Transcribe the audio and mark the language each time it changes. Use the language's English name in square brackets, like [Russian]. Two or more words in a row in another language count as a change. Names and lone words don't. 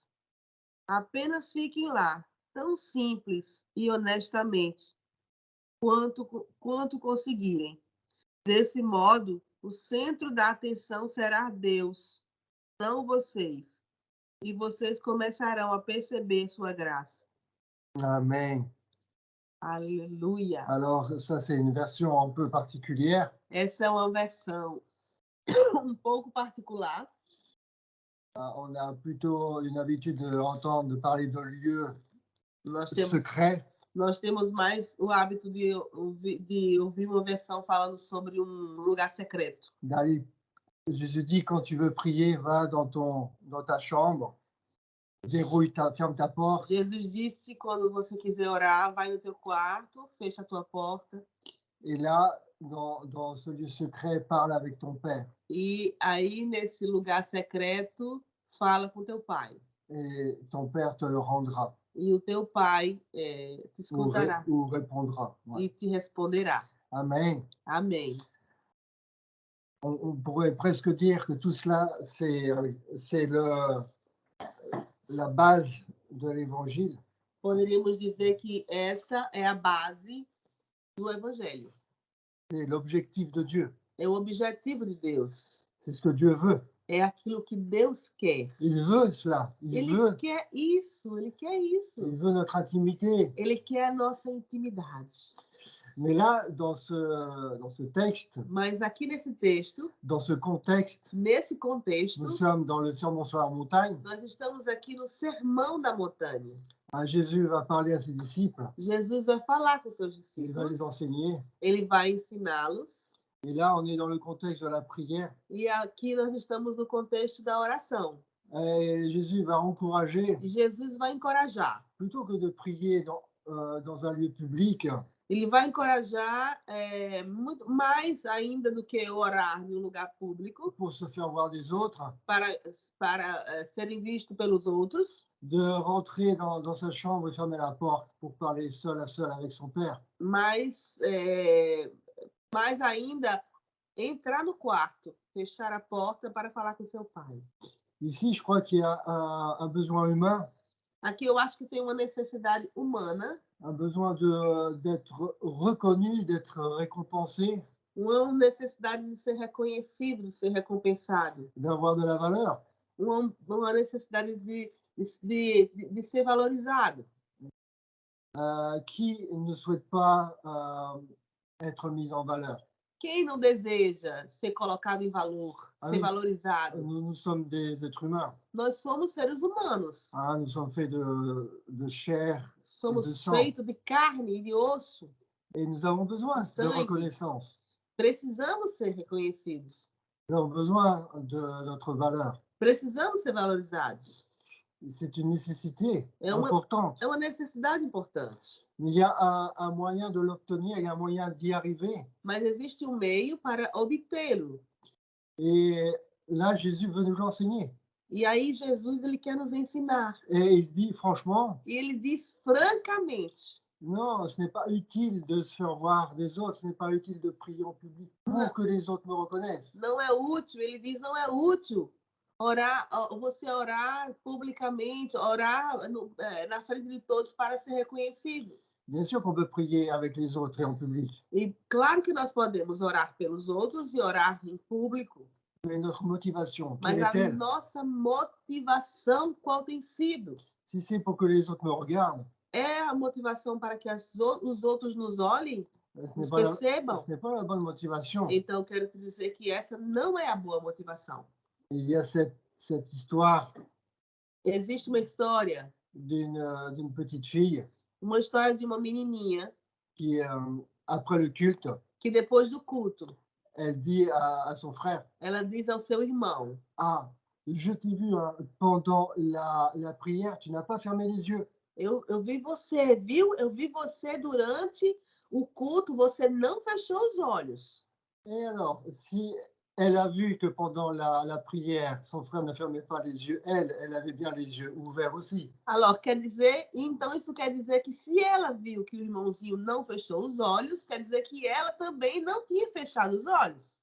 [Portuguese] Apenas fiquem lá, tão simples e honestamente quanto conseguirem. Desse modo, o centro da atenção será Deus, não vocês. E vocês começarão a perceber sua graça. Amém. [French] Alléluia. Alors, ça, c'est une version un peu particulière. [Portuguese] Essa é uma versão um pouco particular. [French] On a plutôt une habitude de parler de lieux secrets. [Portuguese] Nós temos mais o hábito de ouvir uma versão falando sobre um lugar secreto. [French] Jésus dit, quand tu veux prier, va dans ta chambre. ferme ta porte. [Portuguese] Jesus disse, quando você quiser orar, vai no teu quarto, fecha a tua porta. [French] Et là, dans ce lieu secret, parle avec ton Père. [Portuguese] E aí, nesse lugar secreto, fala com teu pai. [French] Et ton Père te le rendra [Portuguese] E o teu pai te escutará [French] ou répondra. Ouais. [Portuguese] e te responderá. [French] Amen. [Portuguese] Amém. [French] On pourrait presque dire que tout cela, c'est la base de l'Évangile. [Portuguese] Poderíamos dizer que essa é a base do Evangelho. [French] C'est l'objectif de Dieu. [Portuguese] É o objetivo de Deus. [French] C'est ce que Dieu veut. [Portuguese] É aquilo que Deus quer. [French] Il veut cela. [Portuguese] Ele quer isso, ele quer isso. [French] Il veut notre intimité. [Portuguese] Ele quer a nossa intimidade. [French] Mais là, dans ce texte, [Portuguese] Mas aqui nesse texto, [French] dans ce contexte, [Portuguese] nesse contexto, [French] nous sommes dans le sermon sur la montagne. [Portuguese] nós estamos aqui no Sermão da Montanha. [French] Jésus va parler à ses disciples. [Portuguese] Jesus vai falar com seus [French] Il va les [Portuguese] discípulos. [French] enseigner. [Portuguese] Ele vai ensiná-los. [French] Et là, on est dans le contexte de la prière. [Portuguese] E aqui nós estamos no contexto da oração. [French] Et Jésus va encourager, [Portuguese] Jesus vai encorajar. [French] plutôt que de prier dans un lieu public, [Portuguese] Ele vai encorajar muito mais ainda do que orar em um lugar público [French] pour se faire voir des autres, [Portuguese] para serem vistos pelos outros, [French] de rentrer dans sa chambre et fermer la porte pour parler seul à seul avec son Père. [Portuguese] mais ainda entrar no quarto, fechar a porta para falar com seu pai. [French] Ici, je crois qu'il y a un besoin humain, [Portuguese] Aqui eu acho que tem uma necessidade humana, [French] un besoin d'être reconnu, d'être récompensé, [Portuguese] uma necessidade de ser reconhecido, de ser recompensado, [French] d'avoir de la valeur. [Portuguese] uma necessidade de ser valorizado. [French] Qui ne souhaite pas être mis en valeur? [Portuguese] Quem não deseja ser colocado em valor, ser valorizado? [French] Nous sommes des êtres humains. [Portuguese] Nós somos seres humanos. [French] Nous sommes faits de chair [Portuguese] Somos feitos de carne e de osso. [French] et nous avons besoin de reconnaissance. [Portuguese] Precisamos ser reconhecidos. [French] Nous avons besoin de notre valeur. [Portuguese] Precisamos ser valorizados. [French] C'est une nécessité importante. [Portuguese] É uma necessidade importante. [French] Il y a un moyen de l'obtenir, il y a un moyen d'y arriver. [Portuguese] Mas existe um meio para obtê-lo. [French] Et là, Jésus veut nous l'enseigner. [Portuguese] E aí Jesus ele quer nos ensinar. [French] Et il dit franchement, [Portuguese] E ele diz francamente: [French] non, ce n'est pas utile de se faire voir des autres, ce n'est pas utile de prier en public pour que les autres me reconnaissent. [Portuguese] Não é útil, ele diz, não é útil você orar publicamente, orar na frente de todos para ser reconhecido. [French] Bien sûr qu'on peut prier avec les autres et en public. [Portuguese] E claro que nós podemos orar pelos outros e orar em público. [French] Mais notre motivation, [Portuguese] Mas [French] quelle [Portuguese] a [French] est-elle? [Portuguese] nossa motivação qual tem sido? [French] Si c'est pour que les autres me regardent, [Portuguese] É a motivação para que os outros nos olhem, [French] ce [Portuguese] nos [French] n'est pas [Portuguese] percebam? [French] ce n'est pas la bonne motivation. [Portuguese] Então, quero te dizer que essa não é a boa motivação. [French] Il y a cette histoire [Portuguese] Existe uma história, [French] d'une petite fille [Portuguese] uma história de uma menininha [French] qui, après le culte, [Portuguese] que depois do culto, [French] elle dit à son frère, [Portuguese] ela diz ao seu irmão: [French] ah, je t'ai vu pendant la prière, tu n'as pas fermé les yeux. [Portuguese] Eu vi você, viu? Eu vi você durante o culto, você não fechou os olhos. [French] Et alors, si elle a vu que pendant la prière, son frère ne fermait pas les yeux, elle avait bien les yeux ouverts aussi. Alors, [Portuguese] quer dizer, então isso quer dizer que se ela viu que o irmãozinho não fechou os olhos, quer dizer que ela também não tinha fechado os olhos.